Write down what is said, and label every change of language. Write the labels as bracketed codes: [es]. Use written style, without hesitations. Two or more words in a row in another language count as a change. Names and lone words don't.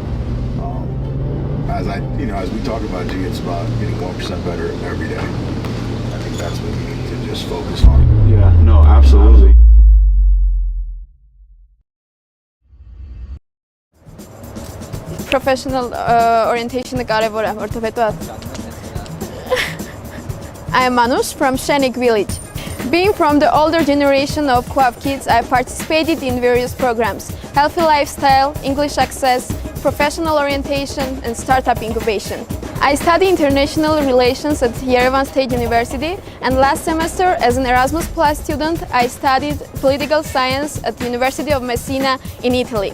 [en] As we talk about G, it's about getting 1% better every day. I think that's what we need to just focus on. Yeah, no, absolutely. Professional orientation [hy] կարևոր է, որովհետև [en] I am Manush from Shenik village. Being from the older generation of Co-op kids, I participated in various programs: healthy lifestyle, English access, professional orientation, and startup incubation. I study international relations at Yerevan State University, and last semester, as an Erasmus Plus student, I studied political science at the University of Messina in Italy.